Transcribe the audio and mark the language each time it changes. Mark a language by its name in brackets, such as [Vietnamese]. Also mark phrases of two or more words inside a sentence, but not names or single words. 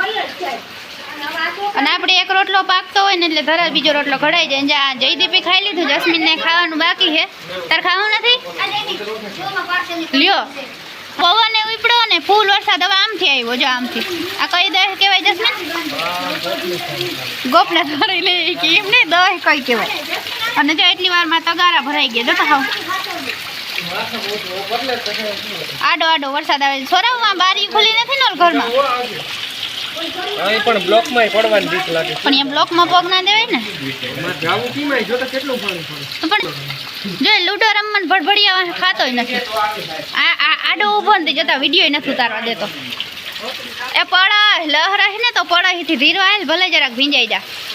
[Gujarati] અને આપણે એક રોટલો પાકતો હોય ને એટલે ધરા બીજો રોટલો ઘડાઈ જાય જે આ જયદીપે ખાઈ લીધું જસ્મીન ને ખાવાનું બાકી હૈ તાર ખાવું નથી લ્યો પવન ઉપડો ને ફૂલ વરસાદ હવે આમથી આવ્યો જો આમથી આ કઈ દહ કહેવાય જસ્મીન ગોપના ધરી લે કે એમને દહ કઈ કહેવાય અને જો એટલી વારમાં તગારા ભરાઈ ગયા જો તો હાવ આડો આડો વરસાદ આવે છોરામાં બારી ખુલી નથી ને ઘરમાં અહીં પણ બ્લોકમાં પડવાની બીક લાગે પણ એ બ્લોકમાં પગ ના દેવાય ને જાવું કીમાં જો તો કેટલું પાણી પડે પણ જો લૂડો રમવાનું ભડભડિયા ખાતોય નથી આ આડો ઊભો નથી જતા વિડિયો નથી ઉતારવા દેતો એ પડા લહરાય ને તો પડાથી ધીરો આયલ ભલે જરાક ભીંજાઈ જા